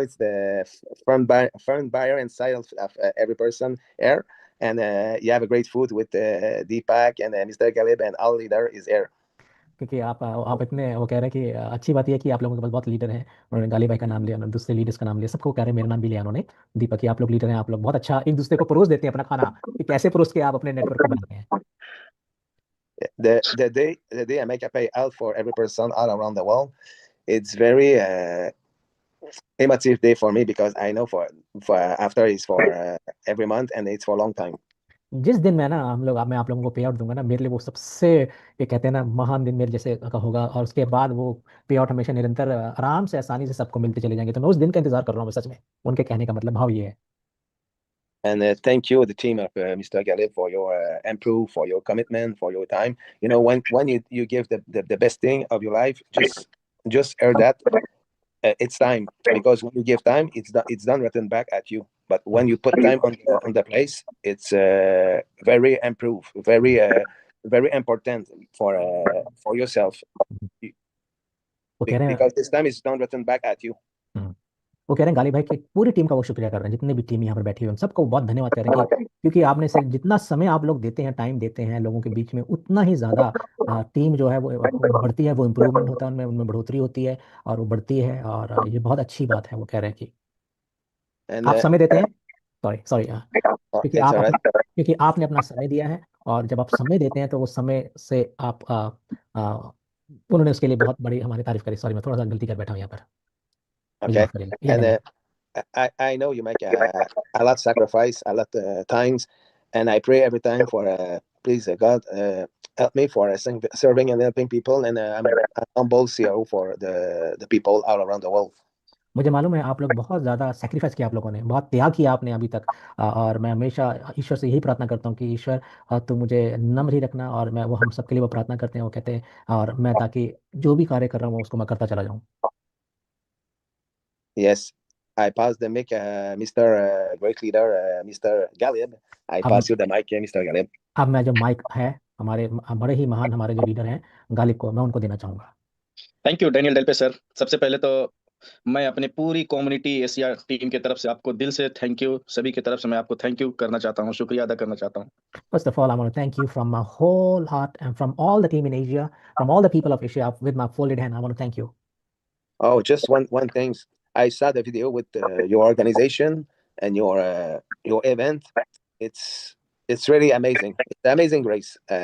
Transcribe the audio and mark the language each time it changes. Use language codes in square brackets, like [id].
[en] It's the front buyer inside of every person here, and you have a great food with Deepak and Mr. Galib, and all leader is here. [hi] क्योंकि आप इतने, वो कह रहे हैं कि अच्छी बात यह है कि आप लोगों के पास बहुत लीडर हैं। उन्होंने गाली भाई का नाम लिया, उन्होंने दूसरे लीडर्स का नाम लिया, सबको कह रहे हैं, मेरा नाम भी लिया उन्होंने। दीपक की आप लोग लीडर हैं, आप लोग बहुत अच्छा एक दूसरे को परोस देते हैं अपना खाना, कि कैसे परोस के आप अपने नेटवर्क को बनाते हैं। [en] The day I make a payout for every person all around the world, it's very emotive day for me because I know for after is for every month and it's for a long time. [hi] जिस दिन मैं मैं आप लोगों को पे out दूंगा ना, मेरे लिए वो सबसे, ये कहते हैं ना, महान दिन मेरे जैसे का होगा। और उसके बाद वो पे आउट हमेशा निरंतर आराम से आसानी से सबको मिलते चले जाएंगे। तो मैं उस दिन का इंतजार कर रहा हूँ सच में। उनके कहने का मतलब भाव ये है। [en] And thank you, the team of Mr. Galib, for your improve, for your commitment, for your time. When you give the best thing of your life, just hear that it's time, because when you give time, it's done written back at you. But when you put time on the place, it's very improve, very important for yourself, [hi] वो कह रहे हैं [en] because this time is done written back at you. [hi] वो कह रहे हैं गाली भाई की पूरी टीम का वो शुक्रिया कर रहे हैं, जितने भी टीम यहाँ पर बैठी हुई है सबको बहुत धन्यवाद कर रहे हैं कि क्योंकि आपने सिर्फ जितना समय आप लोग देते हैं, टाइम देते हैं लोगों के बीच में, उतना ही ज़्यादा टीम जो है वो बढ़ती है, वो इम्प्रूवमेंट होता है, उनमें बढ़ोतरी होती है और वो बढ़ती है। और ये बहुत अच्छी बात है। वो कह रहे हैं कि [en] And [hi] आप समय देते हैं। Sorry sorry, [en] it's all right. [hi] क्योंकि आपने अपना समय दिया है, और जब आप समय देते हैं तो वो समय से आप उन्होंने उसके लिए बहुत बड़ी हमारी तारीफ करी। सॉरी, मैं थोड़ा सा गलती कर बैठा हूँ यहाँ पर, मुझे [en] Okay. [hi] माफ करिए। ये [en] And [hi] नहीं। [en] I know you make a lot sacrifice, a lot times, and I pray every time for please God help me for serving and helping people, and I'm humble CEO for the people all around the world. [hi] मुझे मालूम है आप लोग बहुत ज़्यादा sacrifice किया, आप लोगों ने बहुत त्याग किया आपने अभी तक। और मैं हमेशा ईश्वर से यही प्रार्थना करता हूँ कि ईश्वर तू मुझे नम्र ही रखना, और मैं वो हम सबके लिए वो प्रार्थना करते हैं, वो कहते हैं, और मैं ताकि जो भी कार्य कर रहा हूँ उसको मैं करता चला जाऊँ। [en] Yes, I pass the mic, Mr. Great Leader, Mr. Galib. I [hi] अब [en] pass you the mic, Mr. Galib. [hi] अब मैं जो माइक है हमारे बड़े ही महान हमारे जो लीडर हैं गालिब को, मैं उनको देना चाहूँगा। Thank you Daniel डेल्पे sir. सबसे पहले तो मैं अपनी पूरी कम्युनिटी एशिया टीम की तरफ से आपको दिल से थैंक यू, सभी की तरफ से मैं आपको थैंक यू करना चाहता हूँ, शुक्रिया अदा करना चाहता हूँ। [en] First of all, I want to thank you from my whole heart and from all the team in Asia, from all the people of Asia, with my folded hand. I want to thank you. Oh, just one thing. I saw the video with your organization, and your event. It's really amazing. It's amazing, Grace.